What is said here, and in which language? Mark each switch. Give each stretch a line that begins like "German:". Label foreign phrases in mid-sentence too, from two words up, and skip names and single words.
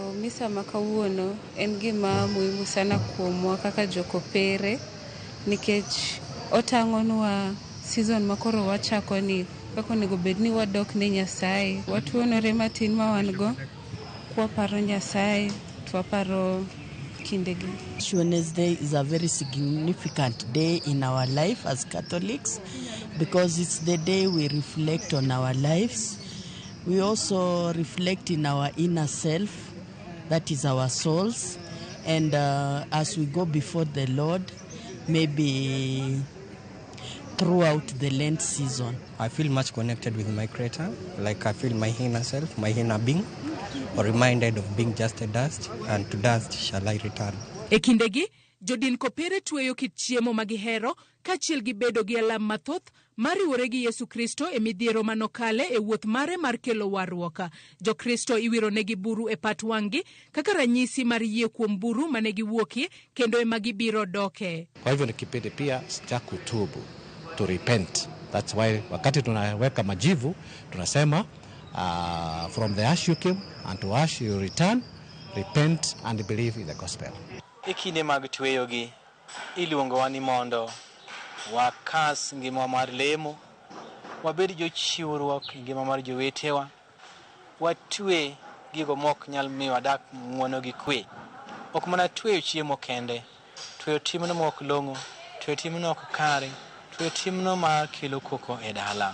Luo (Kenya and Tanzania): Misa makawuono en gima
Swahili: muhimu sana
Luo (Kenya and Tanzania): kuomwa kaka jokopere nikech otang'onwa season makoro wachako ni kaka onego bed ni wadok ne Nyasaye. Watuonore matin ma wan go kwaparo Nyasaye, twaparo kindegi.
English: Wednesday is a very significant day in our life as Catholics because it's the day we reflect on our lives. We also reflect in our inner self, that is our souls, and as we go before the Lord, maybe throughout the Lent season. I feel much connected with my Creator, like I feel my inner self, my inner being, or reminded of being just a dust, and to dust shall I return.
Luo (Kenya and Tanzania): E kindegi, jodin kopere tueyo kit chiemo magihero, kachiel gi bedo gi alam mathoth, mariwore gi Yesu Kristo e midhiero manokale e wuoth mare mar kelo warruok. Jokristo iwiro negi buru e pat wang'gi kaka ranyisi mar yie kuom buru mane giwuokie kendo ema gibiro doke.
Swahili: Kwa hivyo ni kipindi pia cha kutubu,
English: to repent. That's why
Swahili: wakati tunaweka majivu tunasema
English: from the ash you came and to ash you return, repent and believe in the gospel.
Luo (Kenya and Tanzania): Ikine mag tweyogi iluongowa ni mondo wakas ngima mar lemo, wabed jochiwruok ngima mar jowetewa, watwe gigo mok nyal miyo wadak ng'wono gi kwe, ok mana tweyo chiemo kende, tweyo timno mok long'o, tweyo timno ok kare, tweyo timno mar kelo koko e dala.